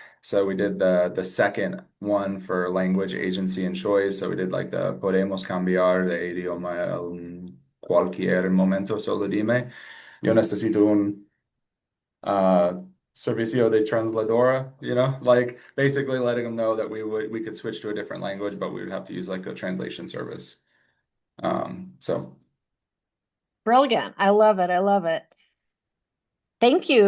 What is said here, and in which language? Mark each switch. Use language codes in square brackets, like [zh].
[en] So we did the second one for language, agency, and choice. So we did, like, the [es] podemos cambiar de idioma en cualquier momento, solo dime. Yo necesito un servicio de transladora, [en] like basically letting them know that we could switch to a different language, but we would have to use, like, a translation service. So brilliant. I love it. I love it. Thank you.